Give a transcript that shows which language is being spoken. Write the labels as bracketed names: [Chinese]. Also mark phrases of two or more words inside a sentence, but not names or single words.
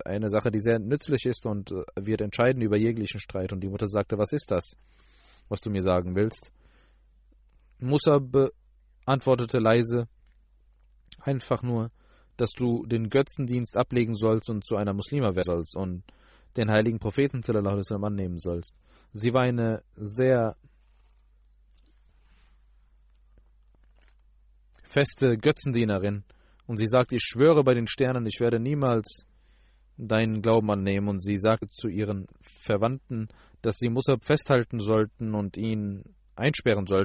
[German] Eine Sache, die sehr nützlich ist und wird entscheiden über jeglichen Streit. Und die Mutter sagte, was ist das, was du mir sagen willst? Musab antwortete leise, einfach nur, dass du den Götzendienst ablegen sollst und zu einer Muslima werden sollst und den heiligen Propheten [Arabic] صلى الله عليه وسلم [German] annehmen sollst. Sie war eine sehr feste Götzendienerin. Und sie sagte, ich schwöre bei den Sternen, ich werde niemals deinen Glauben annehmen. Und sie sagte zu ihren Verwandten, dass sie Musab festhalten sollten und ihn einsperren sollten.